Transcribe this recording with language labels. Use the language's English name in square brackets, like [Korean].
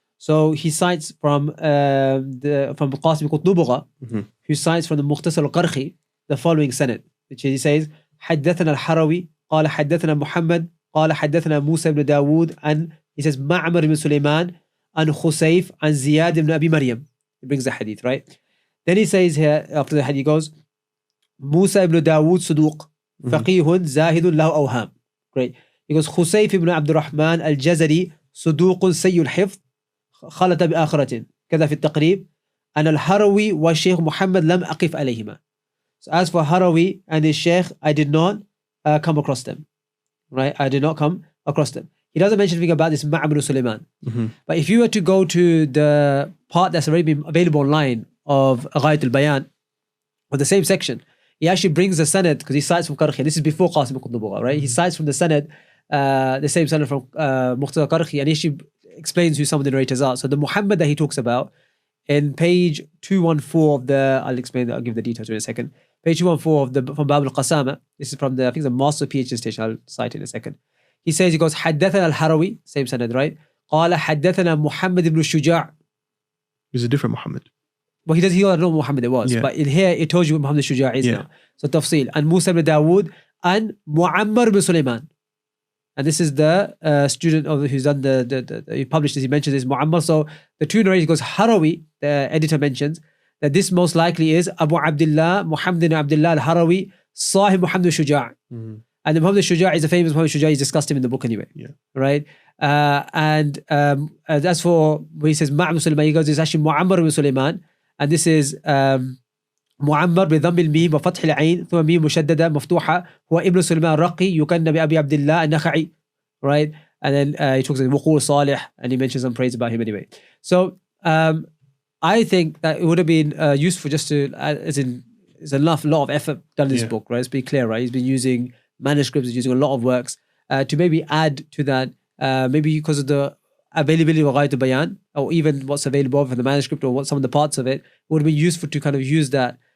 [English] So he cites from Qasim Qutnubugha, who cites from the Mukhtasar al-Qarhi the following sanad, which he says, حدثنا الحروي قال حدثنا محمد قال حدثنا موسى بن داود, and he says معمر بن سليمان عن خسيف عن زياد بن أبي مريم. He brings the hadith, right? Then he says here, after the hadith, he goes, موسى بن داود صدوق فقيه زاهد له أوهام. Great. [Arabic] He goes, خسيف بن عبد الرحمن الجزري صدوق سيء الحفظ خلط بآخرة كذا في التقريب and al-Harawi wa Shaykh Muhammad lam aqif alayhima. [English] So as for Harawi and his Shaykh, I did not come across them. Right? I did not come across them. He doesn't mention anything about this Ma'abun Sulaiman. But if you were to go to the part that's already been available online of Ghayat al-Bayan, or the same section, he actually brings the Sanad, because he cites from Karhi. This is before Qasim al-Qutb, right? He cites from the Sanad, the same Sanad from Muqtada Karhi, and he actually explains who some of the narrators are. So the Muhammad that he talks about, in page 214 of the, I'll give the details in a second. Page 214 of the, from Bab al-Qasama, this is from the, I think the Master PhD station, I'll cite it in a second. He says, he goes, حدثنا الحروي, same Sanad, right? [Arabic] قال حدثنا محمد بن الشجاع. [English] He's a different Muhammad. Well, he doesn't know Muhammad it was, but in here it tells you what Muhammad al-Shuja' is now. So tafsil. And Musa ibn Dawood and Muammar ibn Sulaiman. And this is the student of who's done he published this, he mentions this, Muammar. So the two narrators goes, Harawi, the editor mentions, that this most likely is Abu Abdullah, Muhammad ibn Abdullah al-Harawi, Sahib Muhammad al-Shuja'. And the Muhammad al-Shuja' is a famous Muhammad al-Shuja', he's discussed him in the book anyway. Right? And as for, when he says Ma'am Sulaiman, he goes, it's actually Muammar ibn Sulaiman. [Arabic] And this is معمر بضم الميم وفتح العين ثم ميم مشددة مفتوحة هو ابن سليمان الرقي يكنى بأبي عبد الله النخعي, right? [English] And then he talks about وقول صالح, and he mentions some praise about him anyway. So I think that it would have been useful just to, as in, there's a lot of effort done in this book, right? Let's be clear, right? He's been using manuscripts, he's using a lot of works to maybe add to that, maybe because of the availability of Ghayat al-Bayan, or even what's available for the manuscript, or what some of the parts of it, would be useful to kind of use that.